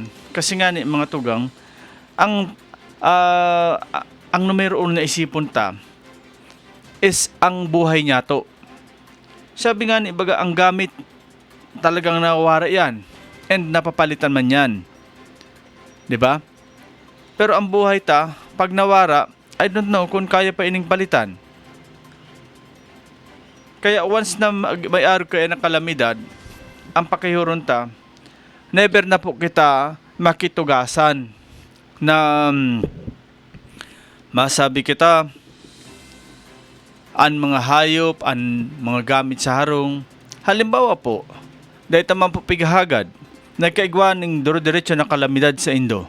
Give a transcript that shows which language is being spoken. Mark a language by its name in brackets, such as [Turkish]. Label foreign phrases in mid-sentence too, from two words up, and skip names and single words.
[Bikol] Kasi nga ni mga tugang, ang numero uno na isipon ta is ang buhay niya to. Sabi nga ni baga, ang gamit talagang nawawara yan and napapalitan man yan. 'Di ba? Pero ang buhay ta, pag nawara, [English] I don't know [Bikol] kung kaya pa ining palitan. Kaya once na may araw kayo ng kalamidad, ang pakihuron ta, never na po kita makitugasan na masabi kita ang mga hayop, ang mga gamit sa harong. Halimbawa po, dahil tamang po pigahagad, nagkaigwa ng duro-diretso na kalamidad sa Indo.